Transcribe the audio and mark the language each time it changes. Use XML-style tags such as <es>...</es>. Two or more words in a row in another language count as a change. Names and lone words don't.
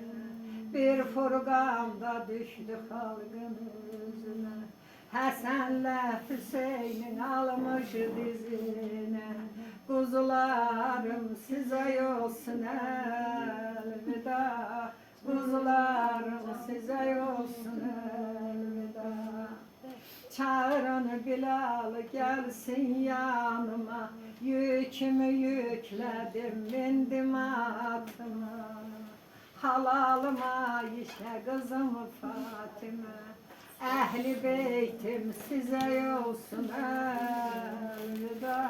<az>Bir furqanda düşdü xalqın özüne. Həsənlə Hüseynin almış dizine. Quzularım sizə olsun əlvida. Quzularım sizə olsun əlvida.</az> <tr>Çağırın Bilal gelsin yanıma, yükümü yükledim bindim atıma. Halalıma işe kızım Fatime, Ehli beytim size olsun elveda.</tr>